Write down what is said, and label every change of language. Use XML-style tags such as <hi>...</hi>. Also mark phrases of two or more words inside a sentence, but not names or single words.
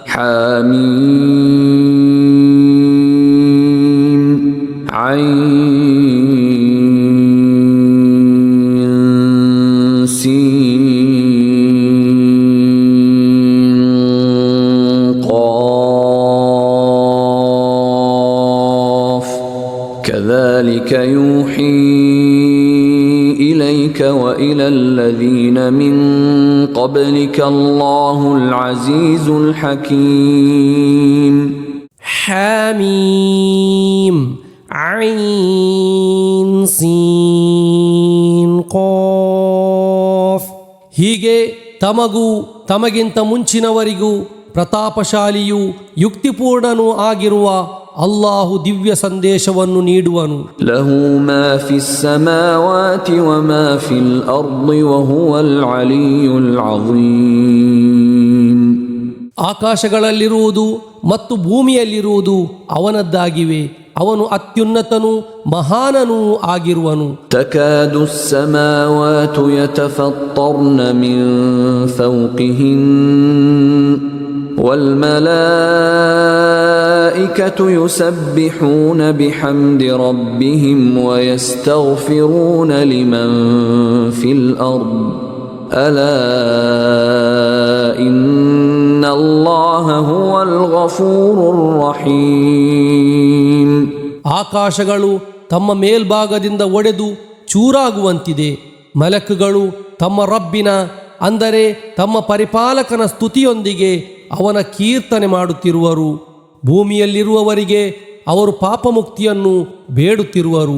<ar>حاميم عين سين क़ाफ़ كذلك يوحي إليك وإلى الذين من قبلك الله العزيز الحكيم. حميم عين سين قاف.</ar> <kn>ಹೀಗೆ ತಮಗೂ ತಮಗಿಂತ ಮುಂಚಿನವರಿಗೂ ಪ್ರತಾಪಶಾಲಿಯೂ ಯುಕ್ತಿಪೂರ್ಣನೂ ಆಗಿರುವ ಅಲ್ಲಾಹು ದಿವ್ಯ ಸಂದೇಶವನ್ನು ನೀಡುವನು.</kn> <ar>له ما في السماوات وما في الأرض وهو العلي العظيم.</ar> <kn>ಆಕಾಶಗಳಲ್ಲಿರುವುದು ಮತ್ತು ಭೂಮಿಯಲ್ಲಿರುವುದು ಅವನದ್ದಾಗಿವೆ. ಅವನು ಅತ್ಯುನ್ನತನೂ ಮಹಾನನೂ ಆಗಿರುವನು.</kn> <ar>تكاد السماوات يتفطرن من فوقهن والملائكة يسبحون بحمد ربهم ويستغفرون لمن في الأرض ألا إن الله هو الغفور الرحيم.</ar> <kn>ಆಕಾಶಗಳು ತಮ್ಮ ಮೇಲ್ಭಾಗದಿಂದ ಒಡೆದು ಚೂರಾಗುವಂತಿದೆ. ಮಲಕುಗಳು ತಮ್ಮ ರಬ್ಬಿನ ಅಂದರೆ ತಮ್ಮ ಪರಿಪಾಲಕನ ಸ್ತುತಿಯೊಂದಿಗೆ ಅವನ ಕೀರ್ತನೆ ಮಾಡುತ್ತಿರುವರು. ಭೂಮಿಯಲ್ಲಿರುವವರಿಗೆ ಅವರು ಪಾಪಮುಕ್ತಿಯನ್ನು ಬೇಡುತ್ತಿರುವರು.</kn>